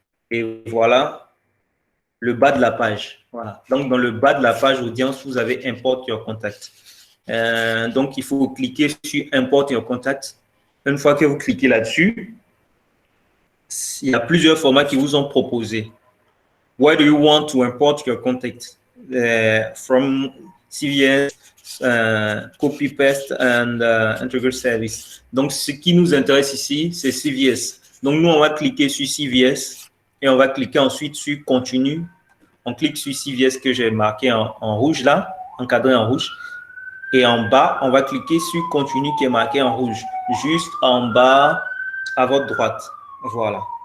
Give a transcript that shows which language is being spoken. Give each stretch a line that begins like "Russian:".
French: Et voilà le bas de la page. Voilà. Donc, dans le bas de la page audience, vous avez Import Your Contact. Donc, il faut cliquer sur Import Your Contact. Une fois que vous cliquez là-dessus, il y a plusieurs formats qui vous ont proposés.
English: Where do you want to import your contact? From CVS, copy paste and integrate service.
French: Donc, ce qui nous intéresse ici, c'est CVS. Donc, nous, on va cliquer sur CVS et on va cliquer ensuite sur continue. On clique sur CVS que j'ai marqué en rouge là, encadré en rouge. Et en bas, on va cliquer sur continue qui est marqué en rouge, juste en bas à votre droite. Voilà.